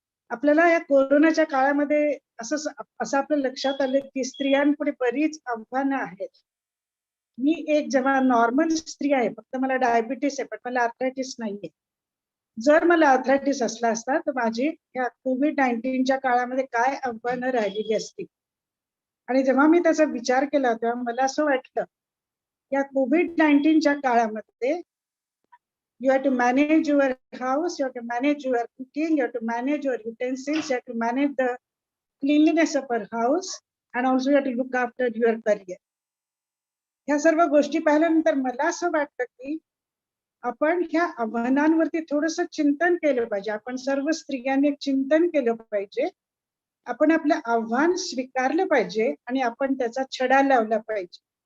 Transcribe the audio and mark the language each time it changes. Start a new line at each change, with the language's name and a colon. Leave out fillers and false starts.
Marathi: आपल्याला या कोरोनाच्या काळामध्ये असं आपल्या लक्षात आलं की स्त्रियांपुढे बरीच आव्हानं आहेत. मी एक जेव्हा नॉर्मल स्त्री आहे, फक्त मला डायबिटीस आहे, पण मला आर्थरायटिस नाहीये. जर मला आर्थरायटिस असला असता तर माझी या कोविड-19च्या काळामध्ये काय आव्हानं राहिलेली असती. आणि जेव्हा मी त्याचा विचार केला तेव्हा मला असं वाटलं, या कोविड-19च्या काळामध्ये
English: you have to manage your house, you have to manage your cooking, you have to manage your utensils, you have to manage the cleanliness of our house, and also you have to look after your career.
Marathi: ह्या सर्व गोष्टी पाहिल्यानंतर मला असं वाटतं की आपण ह्या आव्हानांवरती थोडंसं चिंतन केलं पाहिजे. आपण सर्व स्त्रियांनी चिंतन केलं पाहिजे. आपण आपलं आव्हान स्वीकारलं पाहिजे आणि आपण त्याचा छडा लावला पाहिजे.